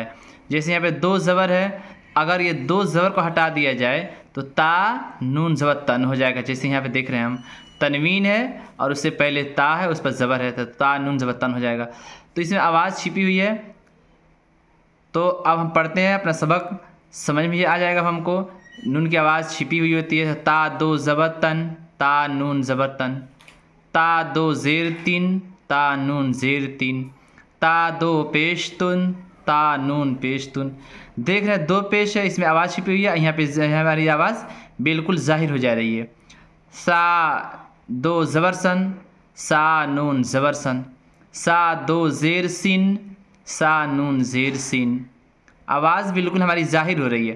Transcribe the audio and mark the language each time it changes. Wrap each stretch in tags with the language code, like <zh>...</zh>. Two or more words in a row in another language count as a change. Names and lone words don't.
<ur>جیسے یہاں پہ 2 زبر ہے، اگر یہ 2 زبر کو ہٹا دیا جائے تو تا نون زبر تن ہو جائے گا۔ جیسے یہاں پہ دیکھ رہے ہیں ہم، تنوین ہے اور اس سے پہلے تا ہے، اس پر زبر ہے، تو تا نون زبر تن ہو جائے گا۔ تو اس میں آواز چھپی ہوئی ہے۔ تو اب ہم پڑھتے ہیں اپنا سبق، سمجھ میں آ جائے گا ہم کو۔ نون کی آواز چھپی ہوئی ہوتی ہے، تا 2 زبر تن، تا نون زبر تن، تا 2 زیر 3، تا نون زیر 3، تا 2 پیش تن، تا نون پیش تن۔ دیکھ رہے ہیں 2 پیش ہے، اس میں آواز چھپی ہوئی ہے، یہاں پہ ہماری آواز بالکل ظاہر ہو جا رہی ہے۔ سا 2 زبر سن، سا نون زبر سن، سا 2 زیر سین، سا نون زیر سین۔ آواز بالکل ہماری ظاہر ہو رہی ہے۔</ur>